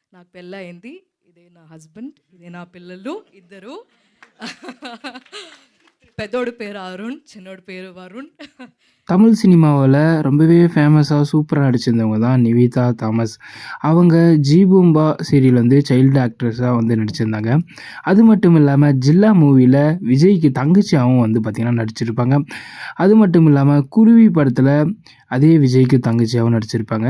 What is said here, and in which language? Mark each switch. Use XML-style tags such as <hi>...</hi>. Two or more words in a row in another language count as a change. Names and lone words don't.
<te>నాకు పెళ్ళయింది. ఇదే నా హస్బెండ్, ఇదే నా పిల్లలు ఇద్దరు. పెద్దోడి పేరు అరుణ్, చిన్నోడి పేరు వరుణ్.</te> <ta>தமிழ் சினிமாவில் ரொம்பவே ஃபேமஸாக சூப்பராக நடிச்சிருந்தவங்க தான் நிவேதா தாமஸ். அவங்க ஜி பூம்பா சீரியல் வந்து</ta> <en>child actress</en> <ta>வந்து நடிச்சிருந்தாங்க. அது மட்டும் இல்லாமல் ஜில்லா மூவியில் விஜய்க்கு தங்கச்சியாகவும் வந்து பார்த்திங்கன்னா நடிச்சிருப்பாங்க. அது மட்டும் இல்லாமல் குருவி படத்தில் அதே விஜய்க்கு தங்கச்சியாகவும் நடிச்சிருப்பாங்க.</ta>